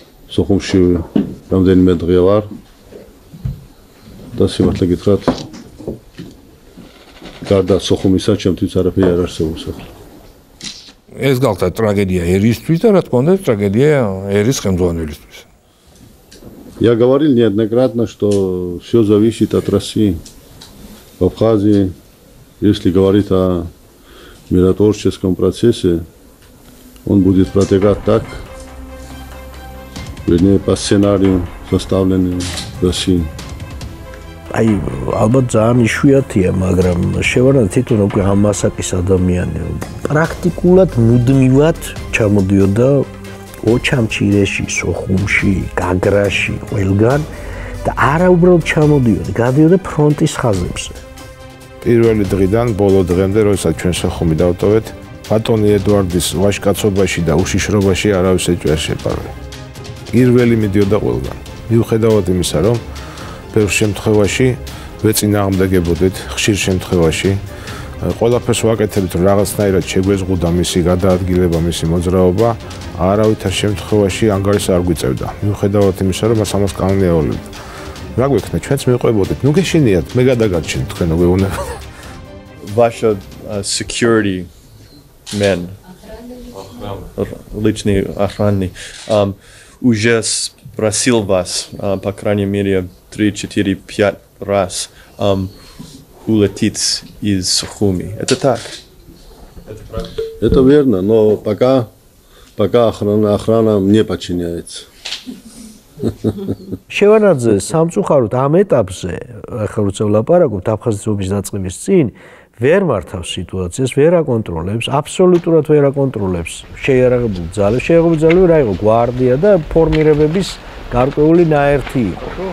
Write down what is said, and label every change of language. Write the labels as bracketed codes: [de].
[ka] სოხუმში რამდენიმე დღე ვარ და სიმართლე გითხრათ, გარდა სოხუმისა, ჩემთვის არაფერი არ არსებობს ახლა. ეს გახდა ტრაგედია ერისთვის და რა თქმა უნდა, ტრაგედია ერის ხელმძღვანელისთვის. [ru] Я говорил неоднократно, что все зависит от России. В Абхазии, если говорить о миротворческом процессе, он будет протекать так, вернее, по сценарию, составленному Россией. [ka] აი, ალბათ ძალიან იშვიათია, მაგრამ შევარდნაძე თვითონ უკვე ამასაკის ადამიანი პრაქტიკულად მუდმივად ჩამოდიოდა ოჩამჩირეში, სოხუმში, გაგრაში, ყველგან და არა უბრალოდ ჩამოდიოდა, გადიოდა ფრონტის ხაზებზე. პირველი დღიდან ბოლო დღემდე, როდესაც ჩვენ სოხუმი დავტოვეთ, ბატონი ედვარდის ვაჟკაცობაში და უშიშრობაში არავის ეჭვი არ შეპარვე. პირველი მიდიოდა ყველგან. მიუხედავად იმისა, რომ ბევრ შემთხვევაში ვეწინააღმდეგებოდეთ ხშირ შემთხვევაში. ყველაფერს ვაკეთებთ, რომ რაღაცნაირად შეგვეზღუდა მისი გადაადგილება, მისი მოძრაობა, არავითარ შემთხვევაში ანგარიშს არ გვიწევდა. მიუხედავად იმისა, რომ მას ამას კანონი ევალებდა. რა გვექნა, ჩვენც მივყვებოდით. ნუ გეშინიათ, მე გადაგარჩენთ თქვენო გვეუბნება. [ru] Ваша [en] security men, [ru] личный охранник, уже спросил вас, по крайней мере, 3, 4, 5 раз, улететь из Сухуми. Это так? Это правда? Это верно, но пока охрана не подчиняется. [ka] შევარდნაძე სამწუხაროდ ამ ეტაპზე, ახლა როცა ვლაპარაკობთ აფხაზეთის ომის დაწყების წინ, ვერ მართავს სიტუაციას, ვერ აკონტროლებს, აბსოლუტურად ვერ აკონტროლებს შეიარაღებული ძალებს, შეიარაღებული ძალები რა იყო, გვარდია და ფორმირებების გარკვეული ნაერთი იყო.